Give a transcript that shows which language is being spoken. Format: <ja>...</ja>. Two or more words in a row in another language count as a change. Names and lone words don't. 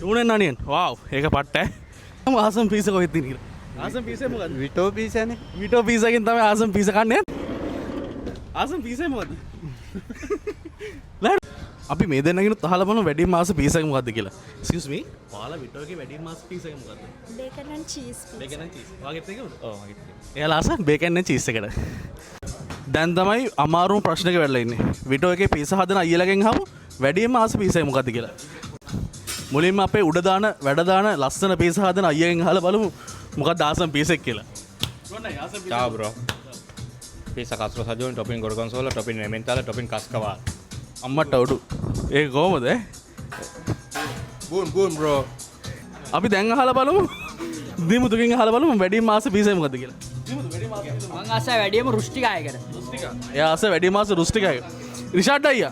<si>ටූනෙන් අනියන්. වාව්. ඒක පට්ට ඈ. මම ආසම් පීස් එක කොහෙද තියෙන්නේ කියලා. ආසම් පීස් එක මොකද්ද? විටෝ පීසනේ. විටෝ පීස් එකෙන් තමයි ආසම් පීස් කන්නේ. ආසම් පීස් එක මොකද්ද? අපි මේ දෙන්නගෙනුත් අහලා බලමු වැඩිම ආස පීස් එක මොකද්ද කියලා.</si> <en>Excuse me.</en> <si>ඔයාලා විටෝ එකේ වැඩිම ආස පීස් එක මොකද්ද?</si> <en>Bacon and cheese pizza. bacon and cheese.</en> <si>ඔයාගෙත් එකමද? ඔව් මගෙත්. එයාලා ආස</si> <en>bacon and cheese</en> <si>එකට. දැන් තමයි අමාරුම ප්‍රශ්නක වෙලා ඉන්නේ. විටෝ එකේ පීස හදන අයියලාගෙන් අහමු වැඩිම ආස පීස එක මොකද්ද කියලා. මුලින්ම අපේ උඩ දාන වැඩ දාන ලස්සන පීස හදන අයියගෙන් අහලා බලමු මොකක්ද ආසම් පීස් එක කියලා.</si> <it>Ciao bro. Pizza castro sajon, topping gorgonzola, topping emmental, topping cascava.</it> <si>අම්මට උඩු. ඒක කොහමද?</si> <it>Buon bro.</it> <si>අපි දැන් අහලා බලමු. දිමුතුකින් අහලා බලමු වැඩිම ආස පීස එක මොකද්ද කියලා. මං ආස වැඩියම රුස්ටිකායකට. එයා ආස වැඩිම ආස රුස්ටිකයි. රිෂාඩ් අයියා.</si>